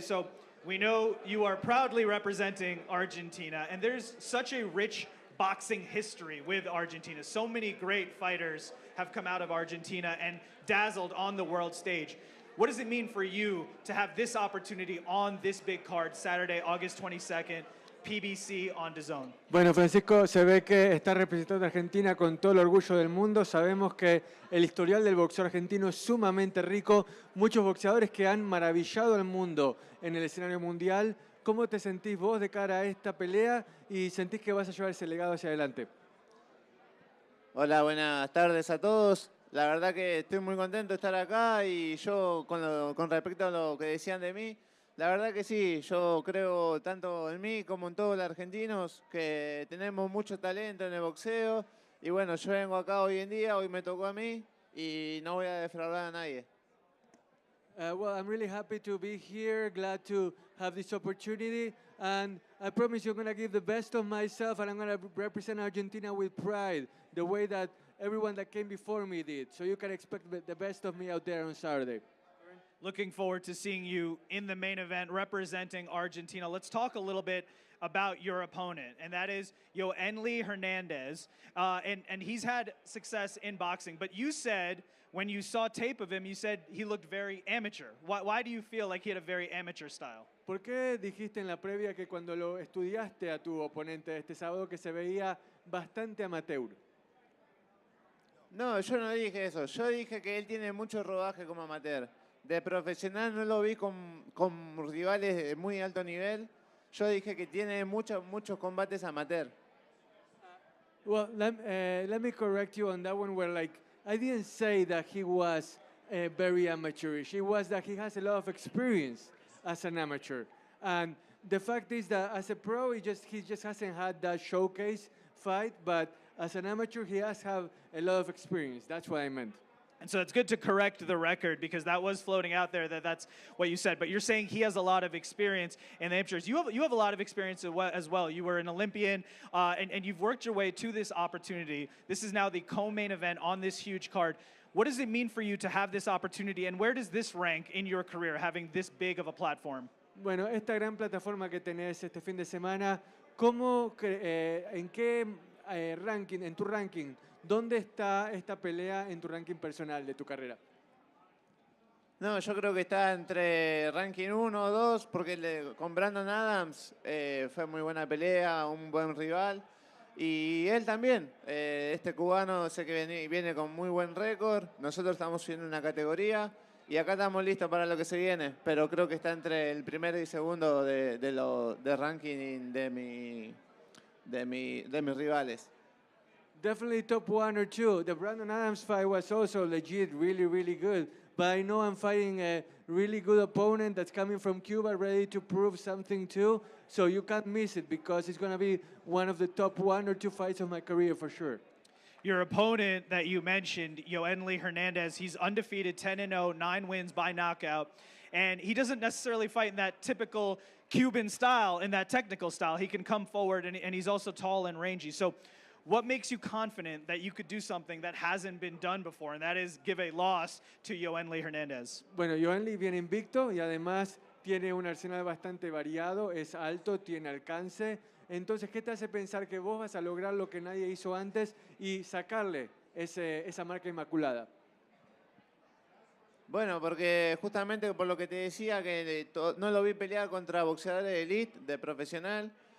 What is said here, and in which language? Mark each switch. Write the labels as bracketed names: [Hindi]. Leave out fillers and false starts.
[English] So we know you are proudly representing Argentina, and there's such a rich boxing history with Argentina. So many great fighters have come out of Argentina and dazzled on the world stage. What does it mean for you to have this opportunity on this big card, Saturday, August 22nd, PBC on DAZN? [Spanish] Bueno, Francisco, se ve que está representando a Argentina con todo el orgullo del mundo. Sabemos que el historial del boxeo argentino es sumamente rico. Muchos boxeadores que han maravillado al mundo en el escenario mundial. ¿Cómo te sentís vos de cara a esta pelea y sentís que vas a llevar ese legado hacia adelante? Hola, buenas tardes a todos. La verdad que estoy muy contento de estar acá y yo con respecto a lo que decían de mí, la verdad que sí, yo creo tanto en mí como en todos los argentinos que tenemos mucho talento en el boxeo y bueno, yo vengo acá hoy en día, hoy me tocó a mí y no voy a defraudar a nadie. [English] Well, I'm really happy to be here, glad to have this opportunity, and I promise you're going to give the best of myself, and I'm going to represent Argentina with pride, the way that everyone that came before me did. So you can expect the best of me out there on Saturday. Looking forward to seeing you in the main event representing Argentina. Let's talk a little bit about your opponent, and that is Yoenli Hernandez. And he's had success in boxing, but you said when you saw tape of him, you said he looked very amateur. Why do you feel like he had a very amateur style? [Spanish] ¿Por qué dijiste en la previa que cuando lo estudiaste a tu oponente este sábado que se veía bastante amateur? No, yo no dije eso, yo dije que él tiene mucho rodaje como amateur. De profesional no lo vi con rivales de muy alto nivel. Yo dije que tiene muchos combates amateur. [English] Well, let me correct you on that one where I didn't say that he was very amateurish. It was that he has a lot of experience as an amateur. And the fact is that as a pro, he just hasn't had that showcase fight, but as an amateur, he has have a lot of experience. That's what I meant. And so it's good to correct the record because that was floating out there that's what you said. But you're saying he has a lot of experience in the amateurs. You have a lot of experience as well. You were an Olympian, and you've worked your way to this opportunity. This is now the co-main event on this huge card. What does it mean for you to have this opportunity, and where does this rank in your career, having this big of a platform? [Spanish] Bueno, esta gran plataforma que tenés este fin de semana, ¿en qué ranking, en tu ranking, dónde está esta pelea en tu ranking personal de tu carrera? No, yo creo que está entre ranking 1 o 2, porque con Brandon Adams fue muy buena pelea, un buen rival. Y él también, este cubano sé que viene con muy buen récord. Nosotros estamos subiendo una categoría y acá estamos listos para lo que se viene. Pero creo que está entre el primero y segundo de ranking de mis rivales. [English] Definitely top 1 or 2. The Brandon Adams fight was also legit, really, really good. But I know I'm fighting a really good opponent that's coming from Cuba, ready to prove something too. So you can't miss it because it's going to be one of the top 1 or 2 fights of my career for sure. Your opponent that you mentioned, Yoenli Hernandez, he's undefeated, 10-0, 9 wins by knockout. And he doesn't necessarily fight in that typical Cuban style, in that technical style. He can come forward, and he's also tall and rangy. So what makes you confident that you could do something that hasn't been done before, and that is give a loss to Yoenli Hernandez? [Spanish] Bueno, Yoenli viene invicto y además tiene un arsenal bastante variado, es alto, tiene alcance. Entonces, ¿qué te hace pensar que vos vas a lograr lo que nadie hizo antes y sacarle esa marca inmaculada? Bueno, porque justamente por lo que te decía, que no lo vi pelear contra boxeadores de elite, de profesional.